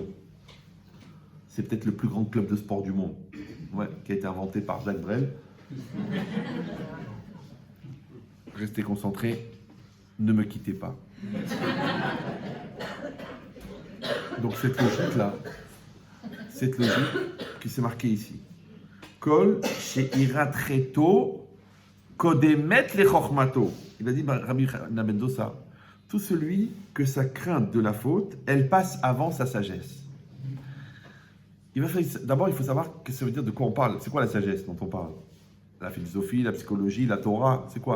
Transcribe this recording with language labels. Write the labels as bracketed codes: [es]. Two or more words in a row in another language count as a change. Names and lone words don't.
[fr] C'est peut-être le plus grand club de sport du monde, ouais, qui a été inventé par Jacques Brel. Restez concentrés, ne me quittez pas. Donc cette logique-là, cette logique qui s'est marquée ici. [he] כל שיראת חטאו קודמת לחכמתו. [fr] Il a dit Rabbi Ben Dosa, tout celui que sa crainte de la faute, elle passe avant sa sagesse. D'abord, il faut savoir ce que ça veut dire, de quoi on parle. C'est quoi la sagesse dont on parle? La philosophie, la psychologie, la Torah, c'est quoi?